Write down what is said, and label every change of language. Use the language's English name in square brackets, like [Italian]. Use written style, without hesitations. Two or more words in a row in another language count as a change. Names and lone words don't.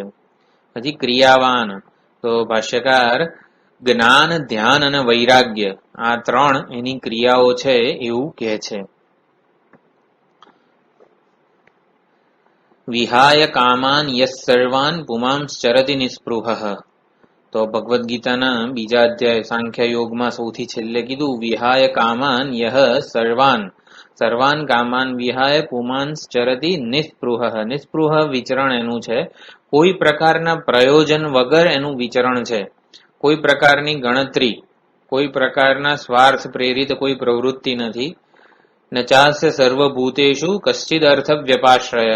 [Gujarati] પછી ક્રિયાવાન, તો ભાષ્યકાર જ્ઞાન ધ્યાન અને વૈરાગ્ય આ ત્રણ એની ક્રિયાઓ છે એવું કહે છે. [Sanskrit] વિહાય કામાન યસ સર્વાન પુમાંશ્ચરતિ નિસ્પૃહઃ. [Gujarati] તો ભગવદ્ ગીતાના બીજા અધ્યાય સાંખ્ય યોગમાં સૌથી છેલ્લે કીધું [Sanskrit] વિહાય કામાન યહ સર્વાન કામાન વિહાય પુમાંશ્ચરતિ નિસ્પૃહઃ. [Gujarati] નિસ્પૃહ વિચરણ એનું છે, કોઈ પ્રકારના પ્રયોજન વગર એનું વિચરણ છે. કોઈ પ્રકારની ગણતરી, કોઈ પ્રકારના સ્વાર્થ પ્રેરિત કોઈ પ્રવૃત્તિ નથી. [Sanskrit] ન ચાસ્ય સર્વભૂતેષુ કશ્ચિદ અર્થ વ્યપાશ્રયઃ.